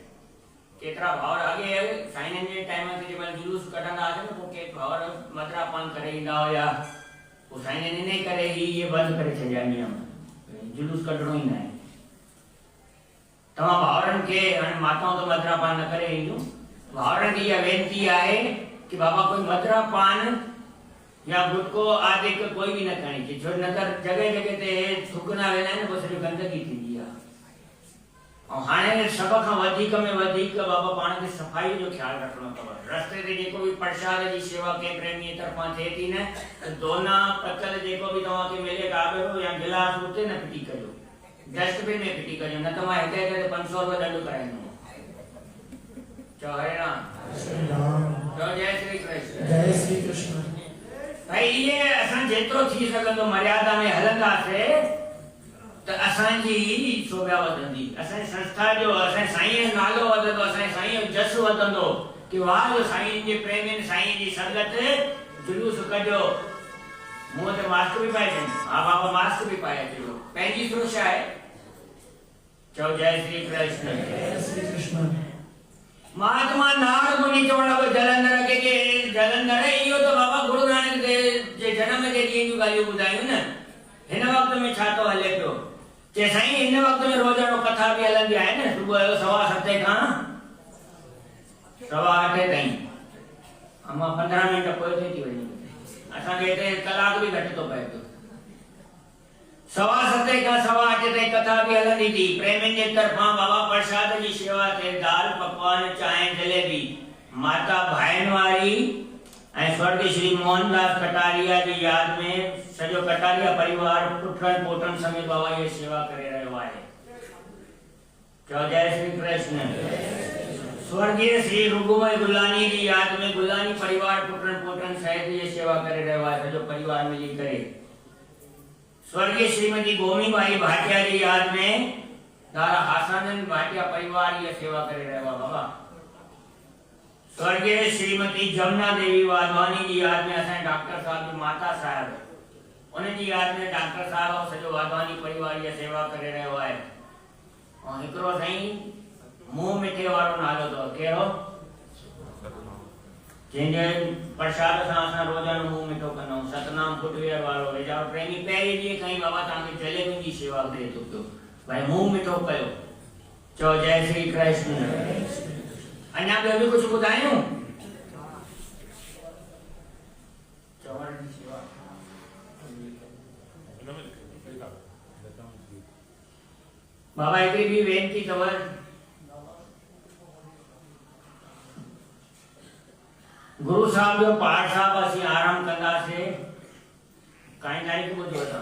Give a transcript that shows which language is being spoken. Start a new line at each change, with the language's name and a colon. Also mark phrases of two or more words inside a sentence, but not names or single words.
Sindhi: केतिरा भाउर अॻे साईं जे टाइम ते जंहिंमहिल जुलूस कढंदा हुआसीं न, पोइ के भाउर मदरा पान करे ईंदा हुया, पोइ साईं इन करे ई इहे बंदि करे छॾिया नियम, जुलूस कढणो ई न आहे। तव्हां भाउरनि खे, हाणे माताऊं त मदरा पान न करे ईंदियूं, भाउरनि खे इहा वेनती आहे कि बाबा कोई मदरा पान या गुटको आदि कोई बि न करणी चाहिए, छो न त जॻह जॻह ते थुकना वेंदा आहिनि, पोइ सॼी गंदगी थींदी आहे। ऐं हाणे सभ खां वधीक में वधीक बाबा पाण खे सफ़ाई जो ख़्यालु रखणो अथव। रस्ते ते जेको बि प्रसाद जी शेवा कंहिं प्रेमीअ तरफ़ां थिए थी न, त दोना पतल जेको बि तव्हांखे मिले काबरो या गिलास उते न फिटी कजो, डस्टबिन में फिटी कजो, न त मां हिते हिते 500 रुपया दंड कराईंदुमि। चओ हरे राम, चओ जय श्री कृष्ण। जय श्री कृष्ण। भाई ये असां जेतिरो थी सघंदो मर्यादा में हलंदासीं त असांजी शोभा वधंदी, असांजी संस्था जो, असांजे साईं जो नालो वधंदो, असांजे साईं जो जस वधंदो कि वाह जो साईं जे प्रेमी साईं जी संगत जुलूस कढियो। मुंहं ते मास्क बि पाए अचनि, हा बाबा मास्क बि पाए अचिजो, पंहिंजी सुरक्षा आहे। चओ जय श्री कृष्ण। जय श्री कृष्ण। महात्मा नार मुनि चवण जलंधर के जलंधर इहो त बाबा गुरु नानक देव जे जन्म जे ॾींहं जूं ॻाल्हियूं ॿुधायूं न। हिन वक़्त में छा थो हले पियो, के साईं हिन वक़्त में रोज़ानो कथा बि हलंदी आहे न, सुबुह जो 7:15 खां 8:15 ताईं। मां 15 मिंट पोइ थी वञे, असांखे हिते कलाक बि घटि थो पए पियो। 7:15 खां 8:15 ताईं कथा बि हलंदी थी। प्रेमियुनि जे तरफ़ां बाबा प्रसाद जी शेवा थिए, दाल पकवान चांहि जलेबी। माता भाइनवारी ऐं स्वर्गीय श्री मोहनदास कटारिया जी यादि में सॼो कटारिया परिवार पुटनि पोटनि समेत बाबा इहे सेवा करे रहियो आहे। चओ जय श्री कृष्ण। स्वर्गीय श्री रुगुमय गुलानी जी यादि में गुलानी परिवार पुटनि पोटनि सहित इहे सेवा करे रहियो आहे, सॼो परिवार मिली करे। स्वर्गीय श्रीमती गोमीबाई भाटिया जी यादि में दादा हासानंद भाटिया परिवार इहे सेवा करे रहियो आहे बाबा। स्वर्गीय श्रीमती जमुना देवी वाधवानी जी यादि में असांजे डॉक्टर साहब जी माता साहिब, उन जी यादि में डॉक्टर साहब और सॼो वाधवानी परिवार इहा सेवा करे रहियो आहे। ऐं हिकिड़ो साईं मुंहुं मिठे वारो नालो अथव, कहिड़ो? जंहिंजे प्रसाद सां असां रोज़ानो मुंहुं मिठो कंदा आहियूं, सतनाम फुटवेयर वारो वेचारो प्रेमी पहिरीं ॾींहं खां ई बाबा तव्हांखे जलेबी जी शेवा करे थो पियो, भाई मुंहुं मिठो कयो। चओ जय श्री कृष्ण। अञा ॿियो बि कुझु ॿुधायूं? बाबा हिकिड़ी बि वेनती अथव, गुरु साहब जो पाठ साहब असीं आराम कंदासीं काई तारीख़ ॿुधो अथव?